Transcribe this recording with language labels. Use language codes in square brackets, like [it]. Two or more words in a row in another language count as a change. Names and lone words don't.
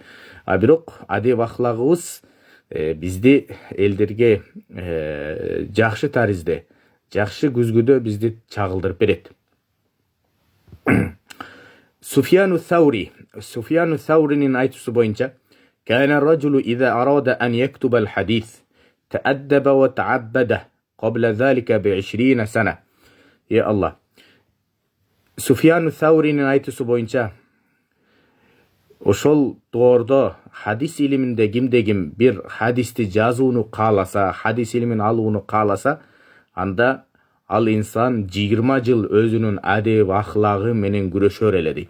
[ky] Бирок адеп ахлагыбыз бизди элдерге жакшы таризде, жакшы күзгүдө бизди чагылдырып берет. Суфьяну Сауринин айтуусу боюнча, [ar] "كان الرجل إذا أراد أن يكتب الحديث، تأدب وتعبد قبل ذلك بـ20 سنة." يا الله. [ky] Суфьяну Сауринин айтуусу боюнча, ошол доордо хадис илиминде кимде-ким бир хадисти жазууну кааласа, хадис илимин алууну кааласа, анда ал инсан 20 жыл өзүнүн адеп ахлагы менен күрөшөр эле дейт.